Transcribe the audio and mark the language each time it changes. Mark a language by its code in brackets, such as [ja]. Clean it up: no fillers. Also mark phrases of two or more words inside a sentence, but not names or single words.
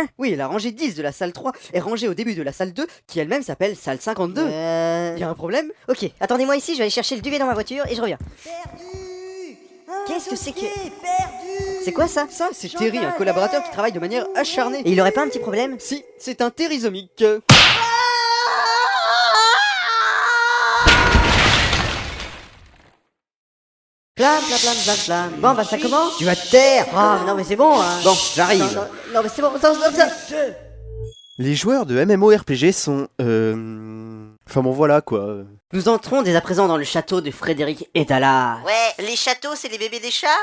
[fr] Oui, la rangée 10 de la salle 3 est rangée au début de la salle 2, qui elle-même s'appelle salle 52. Y a un problème? Ok, attendez-moi ici, je vais aller chercher le duvet dans ma voiture et je reviens. Perdu. Qu'est-ce que c'est que... Perdu. C'est quoi ça? Ça, c'est Terry, un collaborateur qui travaille de manière acharnée. Et il aurait pas un petit problème? Si, c'est un térisomique. Blam, blam, blam, blam, blam. Bon, bah ça commence? Tu vas te taire. Ah, non mais c'est bon, hein. Bon, j'arrive. Non, mais c'est bon, ça. Les joueurs de MMORPG sont... Enfin bon voilà quoi. Nous entrons dès à présent dans le château de Frédéric et Dallas. Ouais, les châteaux, c'est les bébés des chats?